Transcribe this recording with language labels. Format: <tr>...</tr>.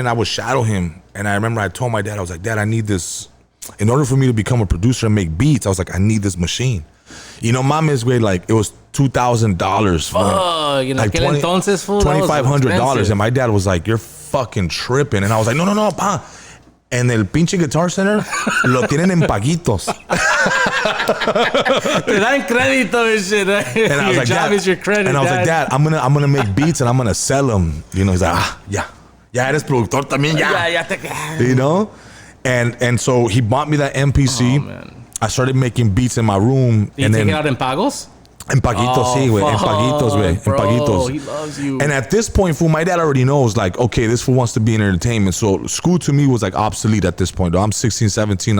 <en>And I would shadow him. And I remember I told my dad, I was like, Dad, I need this. In order for me to become a producer and make beats, I was like, I need this machine.</en> <es>Mames, güey,</es> <en>like it was $2,000 for like entonces, fool, $2,500. And my dad was like, you're fucking tripping. And I was like, no, pa.</en> <es>En el pinche Guitar Center lo tienen en paguitos. Te dan crédito and shit.</es> <en>And I was your like, job Dad, is your credit. And I was like, Dad, I'm gonna make beats and I'm gonna sell them. He's like,</en> <es>ya eres productor también, ya.</es> <en>And so he bought me that MPC. Oh, man. I started making beats in my room. Did you take it out in pagos?</en> <es>En paguitos, sí, güey. En paguitos, güey. En paguitos.</es> <en>He loves you. And at this point, fool, my dad already knows, like, okay, this fool wants to be in entertainment. So school to me was like obsolete at this point. Though. I'm 16, 17.</en>